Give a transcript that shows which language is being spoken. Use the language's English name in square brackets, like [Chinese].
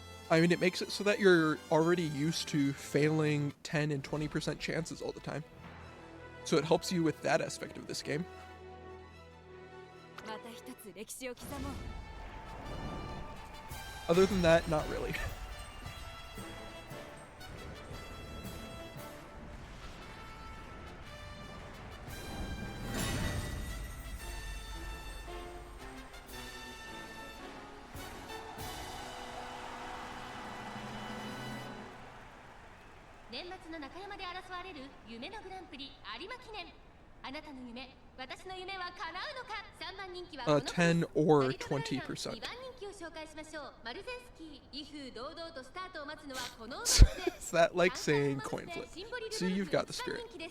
[English] I mean, it makes it so that you're already used to failing 10 and 20% chances all the time. So it helps you with that aspect of this game. [Japanese] また一つ歴史を刻もう [English] Other than that, not really. [Japanese] 年末の中山で争われる夢のグランプリ有馬記念。あなたの夢、私の夢は叶うのか。 3番人気はこの [English] 10 or [Japanese] 2番人 [English] 20%. [Japanese] 気を紹介しましょう。マルゼンスキー、威風堂々とスタートを待つのはこの馬 [English] Is that like saying coin flip? See, you've got the spirit.